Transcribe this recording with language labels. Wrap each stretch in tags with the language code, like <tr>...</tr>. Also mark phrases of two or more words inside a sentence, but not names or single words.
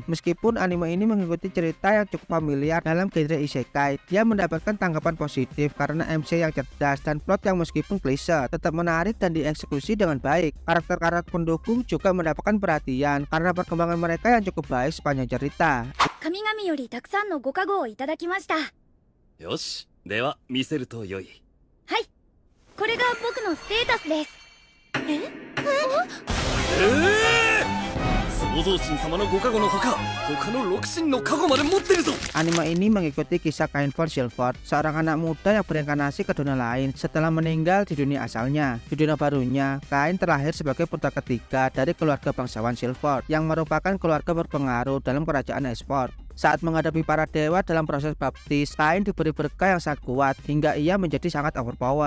<id>Meskipun anime ini mengikuti cerita yang cukup familiar dalam genre isekai, dia mendapatkan tanggapan positif karena MC yang cerdas dan plot yang meskipun klise tetap menarik dan dieksekusi dengan baik. Karakter-karakter pendukung juga mendapatkan perhatian karena perkembangan mereka yang cukup baik sepanjang cerita.</id> <ja>神々よりたくさんのご加護をいただきました。よし、では見せると良い。はい、これが僕のステータスです。創造神様のご加護のほか、他の6神の加護まで持ってるぞ。</ja> <id>Anime ini mengikuti kisah Kain von Silvord, seorang anak muda yang berinkarnasi ke dunia lain setelah meninggal di dunia asalnya. Di dunia barunya, Kain terlahir sebagai putra ketiga dari keluarga bangsawan Silvord yang merupakan keluarga berpengaruh dalam kerajaan Esport. Saat menghadapi para dewa dalam proses baptis, Kain diberi berkah yang sangat kuat hingga ia menjadi sangat overpower.</id>